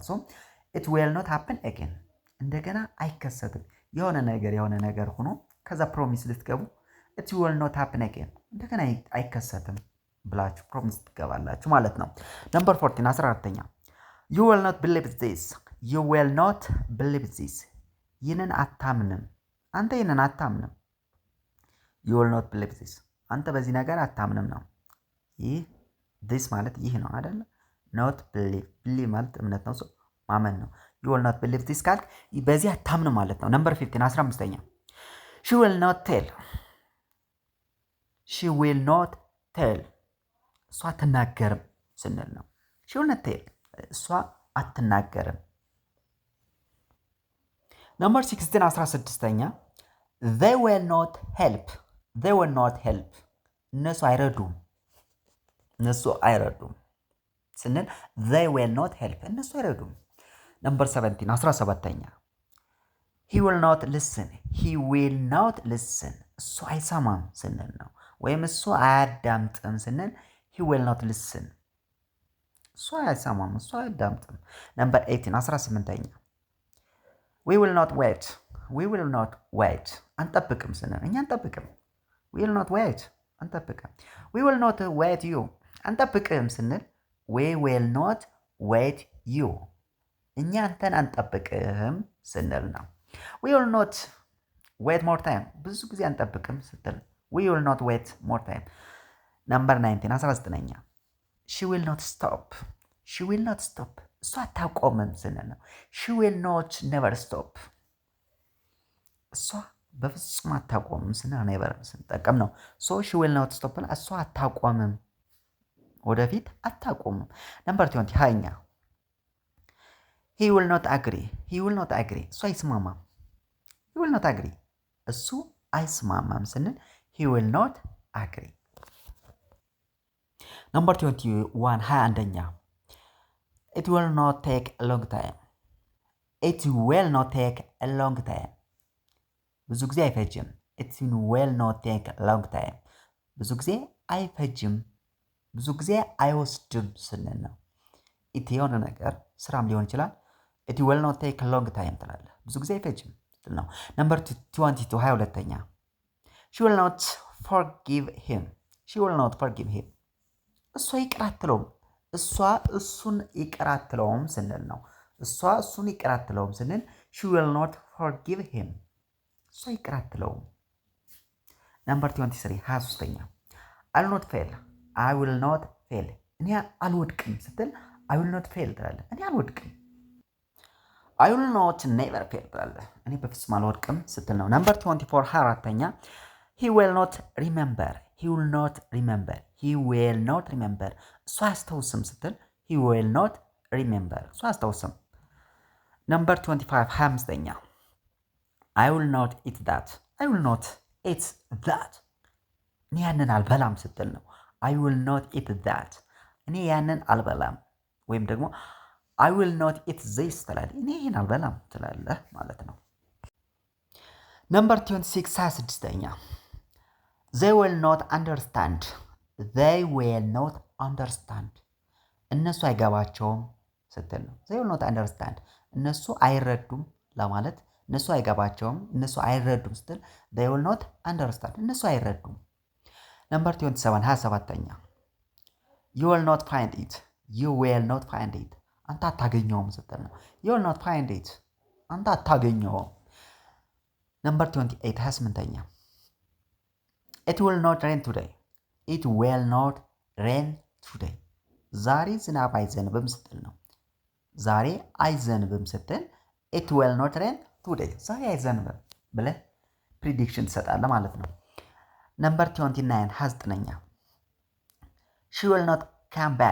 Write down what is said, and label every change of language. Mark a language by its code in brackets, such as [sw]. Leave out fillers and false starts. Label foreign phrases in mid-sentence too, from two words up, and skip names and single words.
[am] ነው። [en] it will not happen again [am] እንደገና አይከሰትም። የሆነ ነገር ሆኖ ከዛ ፕሮሚስ ልትገቡ [en] it will not happen again [am] እንደገና አይከሰትም ብላችሁ ፕሮሚስ ትገባላችሁ ማለት ነው። ነምበር 14 14ኛ [en] you will not believe this you will not believe this [am] ይህንን አታምንም አንተ ይህንን አታምንም። [en] you will not believe this [am] አንተ በዚህ ነገር አታምንም ነው። ይህ this ማለት ይህ ነው አይደል? [en] not believe [am] ማለት እምነት ነው፣ ማመን ነው። [en] you will not believe this [am] ካልክ በዚህ አታምንም ማለት ነው። ነምበር 15 15ኛ [en] she will not tell she will not tell [am] እሷ አትናገርም ስንል ነው። [en] she will not tell [am] እሷ አትናገርም። ነምበር 16 16ኛ [en] they will not help they will not help [am] እነሱ አይረዱም ስንል [en] they will not help [am] እነሱ አይረዱም። ነምበር 17 17ኛ [en] he will not listen he will not listen [am] እሱ አይሰማም ስንል ነው። ወይም እሱ አያዳምጥም ስንል [en] he will not listen [am] እሱ አይሰማም እሱ አያዳምጥም። ነምበር 18 [en] 18ኛ we will not wait [am] አንጠብቅም ስንል እኛ አንጠብቅም [en] we will not wait አንጠብቅም። we will not wait you [am] አንጠብቅም ስንል [en] we will not wait you [am] እኛ አንተን አንጠብቅም ስንል ነው። [en] we will not wait more time [am] ብዙ ጊዜ አንጠብቅም ስትል [en] we will not wait more time። [am] ነምበር 19 19ኛ [en] she will not stop [am] እሷ አታቆምም ስንል ነው። [en] she will not never stop [am] እሷ በፍጹም አታቆምም ስንል never ስንጠቀም ነው። [en] so she will not stop [am] እሷ አታቆምም ወደፊት አታቆምም። ነምበር 20 20ኛ [en] he will not agree [am] እሱ አይስማማም [en] he will not agree [am] እሱ አይስማማም ስንል [en] he will not agree። [am] ነምበር 21 21ኛ [en] it will not take a long time [am] ብዙ ጊዜ አይፈጅም [en] it will not take a long time [am] ብዙ ጊዜ አይፈጅም ብዙ ጊዜ አይወስድም ስንል ነው። it የሆነ ነገር ስራም ሊሆን ይችላል [en] it will not take a long time [am] ትላለህ ብዙ ጊዜ አይፈጅም ስትል ነው። ነምበር 22 22ኛ [en] she will not forgive him [am] እሷ ይቅር አትለውም እሷ እሱን ይቅር አትለውም ስንል ነው። እሷ እሱን ይቅር አትለውም ስንል [en] she will not forgive him [am] እሷ ይቅር አትለውም። ነምበር 23 23ኛ [en] I will not fail [am] እኔ አልወድቅም ስትል [en] I will not fail [am] ትላለህ እኔ አልወድቅም። [en] I will not never fail [am] ትላለህ እኔ በፍጹም አልወድቅም ስትል ነው። ነምበር 24 24ኛ [en] he will not remember [am] እሱ አያስታውስም ስትል [en] he will not remember [am] እሱ አያስታውስም። ነምበር 25 25ኛ [en] I will not eat that [am] እኔ ያንን አልበላም ስትል ነው። [en] I will not eat that [am] እኔ ያንን አልበላም ወይም ደግሞ [en] I will not eat this [am] ትላለህ እኔ ይሄን አልበላም ትላለህ ማለት ነው። ነምበር 26 26ኛ they will not understand እነሱ አይገባቸውም ስትል ነው። [en] they will not understand [am] እነሱ አይረዱም ለማለት እነሱ አይገባቸውም እነሱ አይረዱም ስትል [en] they will not understand [am] እነሱ አይረዱም። ነምበር 27 27ኛ [en] you will not find it [am] አንተ አታገኘውም ስትል ነው። [en] you will not find it [am] አንተ አታገኘውም። ነምበር 28 28ኛ [en] it will not rain today [am] ዛሬ ዝናብ አይዘንብም ስትል ነው። ዛሬ አይዘንብም ስትል [en] it will not rain today [am] ዛሬ አይዘንብም ብለህ ፕሪዲክሽን ትሰጣለህ ማለት ነው። ነምበር 29 29ኛ [en] she will not come